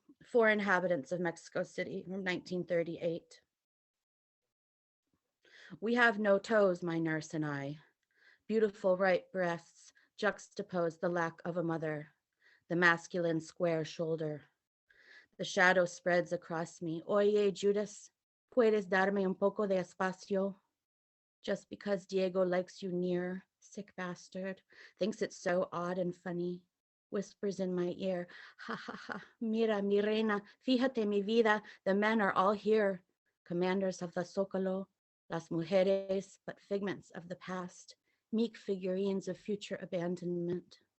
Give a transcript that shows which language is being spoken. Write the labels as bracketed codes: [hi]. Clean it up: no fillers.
[en] For Inhabitants of Mexico City from 1938. We have no toes, my nurse and I. Beautiful right breasts juxtapose the lack of a mother, the masculine square shoulder. The shadow spreads across me. [es] Oye, Judas, ¿puedes darme un poco de espacio? [en] Just because Diego likes you near, sick bastard, thinks it's so odd and funny, whispers in my ear, ha ha ha, [es] mira, mi reina, fíjate mi vida, [en] the men are all here, commanders of the Zocalo, [es] las mujeres, [en] but figments of the past, meek figurines of future abandonment.